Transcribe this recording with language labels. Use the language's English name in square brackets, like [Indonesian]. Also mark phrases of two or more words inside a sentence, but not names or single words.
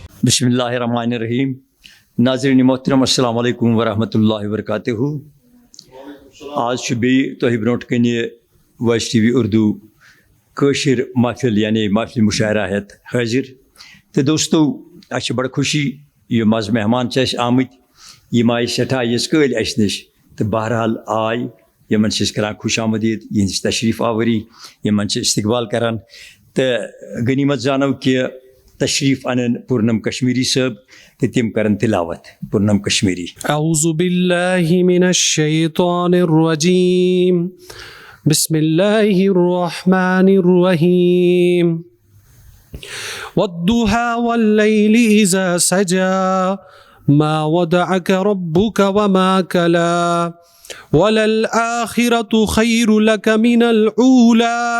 [Arabic] بسم اللہ الرحمن الرحیم. [Urdu] ناظرین محترم [Arabic] السلام علیکم ورحمۃ اللہ وبرکاتہ. [Kashmiri] آج بیٚیہِ تۄہہِ برونٛٹھ کَنہِ وایس ٹی وی اردو کٲشِر محفل یعنی محفل مشاعرہ ہٮ۪تھ حٲضِر. تہٕ دوستو اَسہِ چھِ بڑٕ خوشی یِم آز مہمان چھِ اَسہِ آمٕتۍ یِم آیہِ سٮ۪ٹھاہ یِژ کٲلۍ اَسہِ نِش تہٕ بہرحال آے یِمن چھِ أسۍ کَران خوش آمدیٖد یِہِنٛدِس تشریٖف آوری یِمن چھِ استقبال کَران. تہٕ غنیٖمت زانو کہِ تشریٖف اَنن پوٗرنم کشمیٖری صٲب تہٕ تِم کَرن تِلاوت پوٗرنم کشمیٖری. [Arabic] اعوذ باللہ من الشیطان الرجیم بسم اللہ الرحمن الرحیم والضحى واللیل اذا سجى ما ودعك ربك وما كلا وللآخرة خير لك من الأولى